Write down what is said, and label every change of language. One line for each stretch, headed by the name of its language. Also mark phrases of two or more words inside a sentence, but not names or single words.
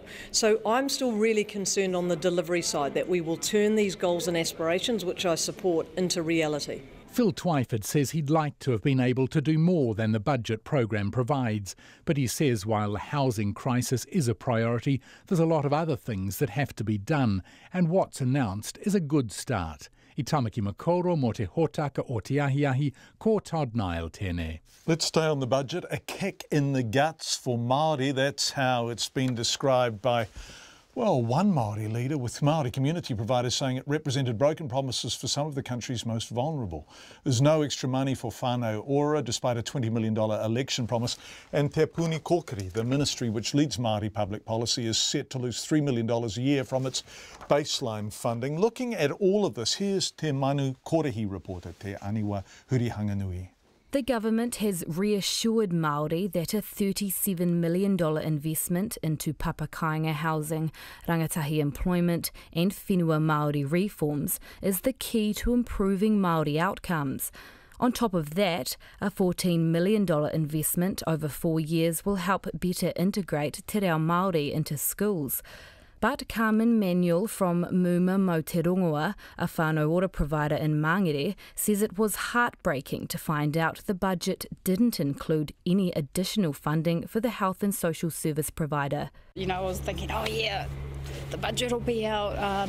English: So I'm still really concerned on the delivery side that we will turn these goals and aspirations, which I support, into reality. Phil Twyford says he'd like to have been able to do more than the budget program provides, but he says while the housing crisis is a priority, there's a lot of other things that have to be done, and what's announced is a good start.
Māori: I tamaki makoro mo te hōtaka o te ahiahi, ko Todd Nile tēnei.
English: Let's stay on the budget. A kick in the guts for Māori. That's how it's been described by one Maori leader, with Maori community providers saying it represented broken promises for some of the country's most vulnerable. There's no extra money for
Māori: whānau ora,
English: despite a $20 million election promise. And Te Puni Kokiri, the ministry which leads Maori public policy, is set to lose $3 million a year from its baseline funding. Looking at all of this, here's Te Manu Korehi reporter, Te Aniwa Hurihanganui. The government has reassured Māori that a $37 million investment into papakainga housing, rangatahi employment and
Māori: whenua Māori
English: reforms is the key to improving Māori outcomes. On top of that, a $14 million investment over 4 years will help better integrate
Māori: te reo Māori
English: into schools. But Carmen Manuel from Muma Mo Te Rongoa, a
Māori: whānau ora
English: provider in Mangere, says it was heartbreaking to find out the budget didn't include any additional funding for the health and social service provider. You know, I was thinking, oh yeah, the budget will be out.